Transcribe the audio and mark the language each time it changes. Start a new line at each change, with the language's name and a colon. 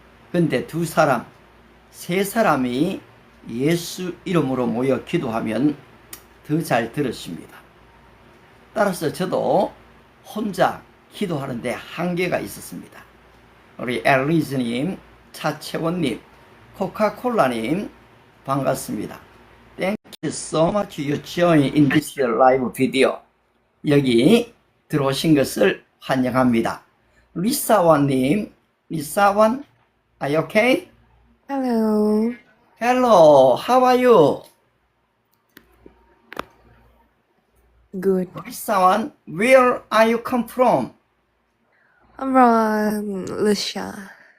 Korean: 근데 두 사람, 세 사람이 예수 이름으로 모여 기도하면 더 잘 들으십니다. 따라서 저도 혼자 기도하는데 한계가 있었습니다. 우리 엘리즈님, 차채원님, 코카콜라님 반갑습니다.
English: Thank you so much you join in this live video.
Korean: 여기 들어오신 것을 환영합니다.
English: 리사완님, 리사완, are you okay? Hello. Hello, how are you? Good. 리사완, where are you come from? I'm from Lucia.